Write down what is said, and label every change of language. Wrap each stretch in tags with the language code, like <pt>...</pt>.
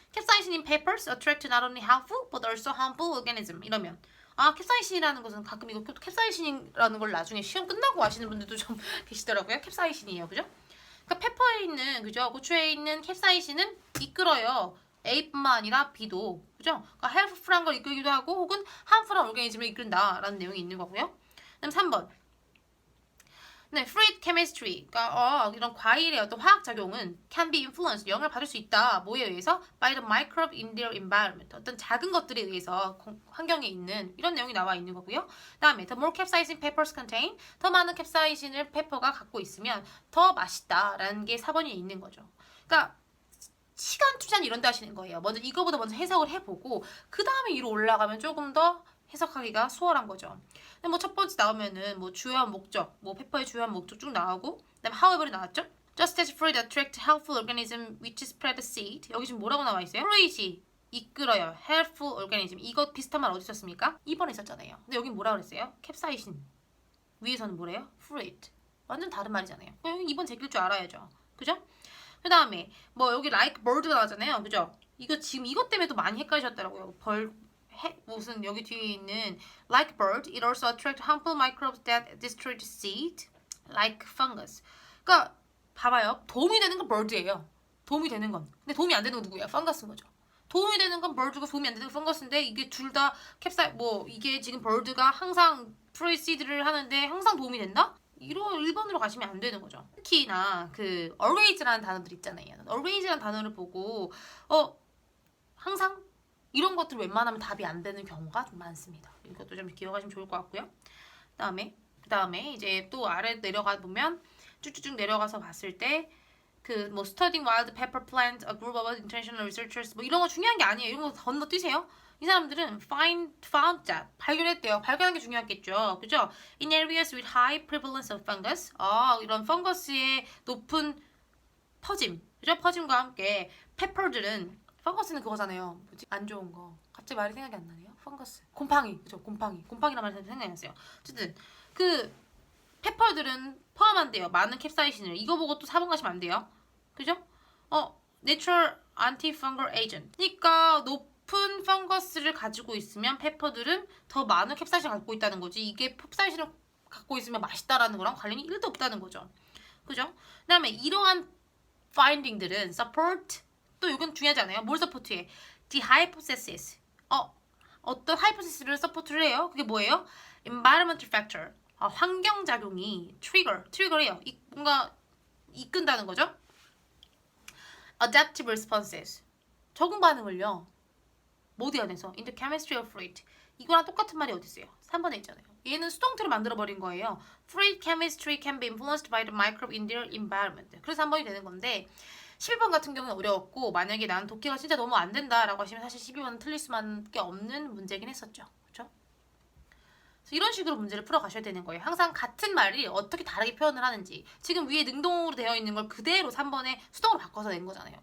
<en>Capsaicin in peppers attract not only helpful but also harmful organism.</en> <ko>이러면 캡사이신이라는 것은 가끔 이거 캡사이신이라는 걸 나중에 시험 끝나고 아시는 분들도 좀 계시더라고요. 캡사이신이에요. 그죠? 그러니까 페퍼에 있는, 그죠? 고추에 있는 캡사이신은 이끌어요. A뿐만 아니라 B도. 그죠? 그러니까 헬프풀한 걸 이끌기도 하고 혹은 함풀한 오르가니즘을 이끈다라는 내용이 있는 거고요. 그다음 3번. 네, fruit chemistry, 그러니까 이런 과일의 어떤 화학 작용은</ko> <en>can be influenced,</en> <ko>영향을 받을 수 있다. 뭐에 의해서?</ko> <en>By the microbe in their environment.</en> <ko>어떤 작은 것들에 의해서 환경에 있는 이런 내용이 나와 있는 거고요. 다음에</ko> <en>the more capsaicin peppers contain,</en> <ko>더 많은 캡사이신을 페퍼가 갖고 있으면 더 맛있다라는 게 4번이 있는 거죠. 그러니까 시간 투자는 이런 데 하시는 거예요. 이거보다 먼저 해석을 해보고 그 다음에 위로 올라가면 조금 더 해석하기가 수월한 거죠. 근데 뭐 첫 번째 나오면은 뭐 주요한 목적, 뭐 페퍼의 주요한 목적 쭉 나오고, 그다음에 however이 나왔죠.</ko> <en>Just as fruit attract helpful organism which spread the seed.</en> <ko>여기 지금 뭐라고 나와 있어요? fruit이 이끌어요.</ko> <en>helpful organism.</en> <ko>이거 비슷한 말 어디 있었습니까? 2번에 있었잖아요. 근데 여긴 뭐라 그랬어요? 캡사이신. 위에서는 뭐래요? fruit. 완전 다른 말이잖아요. 2번 제낄 줄 알아야죠. 그죠? 그 다음에 뭐 여기</ko> <en>like bird</en> <ko>가 나왔잖아요. 그죠? 이거 지금 이것 때문에도 많이 헷갈리셨더라고요. 무슨 여기 뒤에 있는</ko> <en>like bird, it also attracts harmful microbes that destroy the seed, like fungus.</en> <ko>그러니까 봐봐요. 도움이 되는 건 bird예요. 도움이 되는 건. 근데 도움이 안 되는 건 누구예요? fungus 거죠. 도움이 되는 건 bird고 도움이 안 되는 건 fungus,인데 이게 둘 다 이게 지금 bird가 항상 fruit seed를 하는데 항상 도움이 된다? 1번으로 가시면 안 되는 거죠. 특히나 그 always라는 단어들 있잖아요. always라는 단어를 보고 항상 이런 것들 웬만하면 답이 안 되는 경우가 좀 많습니다. 이것도 좀 기억하시면 좋을 것 같고요. 그 다음에 이제 또 아래 내려가 보면 쭉쭉쭉 내려가서 봤을 때 그 뭐</ko> <en>studying wild pepper plant, a group of international researchers</en> <ko>뭐 이런 거 중요한 게 아니에요. 이런 거 건너뛰세요. 이 사람들은</ko> <en>found that</en> <ko>발견했대요. 발견한 게 중요했겠죠. 그죠?</ko> <en>In areas with high prevalence of fungus.</en> <ko>이런 펑거스의 높은 퍼짐. 그죠? 퍼짐과 함께 페퍼들은 펑거스는 그거잖아요. 뭐지? 안 좋은 거. 갑자기 말이 생각이 안 나네요. 펑거스. 곰팡이. 그죠? 곰팡이란 말이 생각이 났어요. 어쨌든 그 페퍼들은 포함한대요. 많은 캡사이신을. 이거 보고 또 4번 가시면 안 돼요. 그죠?</ko> <en>Natural antifungal agent.</en> <ko>그러니까 높은 펑거스를 가지고 있으면 페퍼들은 더 많은 캡사이신을 갖고 있다는 거지. 이게 캡사이신을 갖고 있으면 맛있다라는 거랑 관련이 1도 없다는 거죠. 그죠? 그 다음에 이러한 finding들은 support, 또 이건 중요하지 않아요? 뭘 서포트해?</ko> <en>The hypothesis.</en> <ko>어떤 hypothesis를 서포트를 해요? 그게 뭐예요?</ko> <en>Environmental factor.</en> <ko>환경작용이 트리거해요. 뭔가 이끈다는 거죠?</ko> <en>Adaptive responses.</en> <ko>적응 반응을요. 모두 안에서</ko> <en>in the chemistry of fruit.</en> <ko>이거랑 똑같은 말이 어디 있어요? 3번에 있잖아요. 얘는 수동태를 만들어버린 거예요.</ko> <en>Fruit chemistry can be influenced by the microbe in their environment.</en> <ko>그래서 3번이 되는 건데 11번 같은 경우는 어려웠고 만약에 난 독해가 진짜 너무 안 된다라고 하시면 사실 12번은 틀릴 수밖에 없는 문제긴 했었죠. 그렇죠? 그래서 이런 식으로 문제를 풀어가셔야 되는 거예요. 항상 같은 말이 어떻게 다르게 표현을 하는지. 지금 위에 능동으로 되어 있는 걸 그대로 3번에 수동으로 바꿔서 낸 거잖아요.</ko>